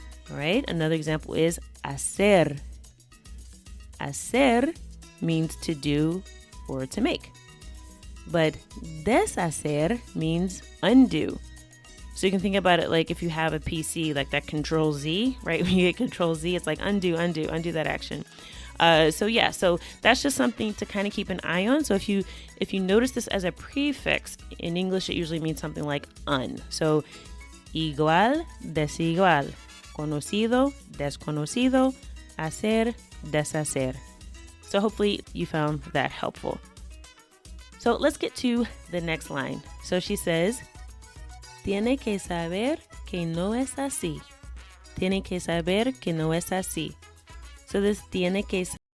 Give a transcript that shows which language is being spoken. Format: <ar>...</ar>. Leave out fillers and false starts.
<en>All right, another example is hacer. Hacer means to do or to make, but deshacer means undo. So you can think about it like if you have a PC, like that Control Z, right? When you hit Control Z, it's like undo that action. So that's just something to kind of keep an eye on. So if you notice this as a prefix, in English it usually means something like un.</en> <es>So igual, desigual, conocido, desconocido, hacer, deshacer.</es> <en>So hopefully you found that helpful. So let's get to the next line. So she says,</en> <es>tiene que saber que no es así. Tiene que saber que no es así.</es> <en>So this</en> <es>tiene que</es>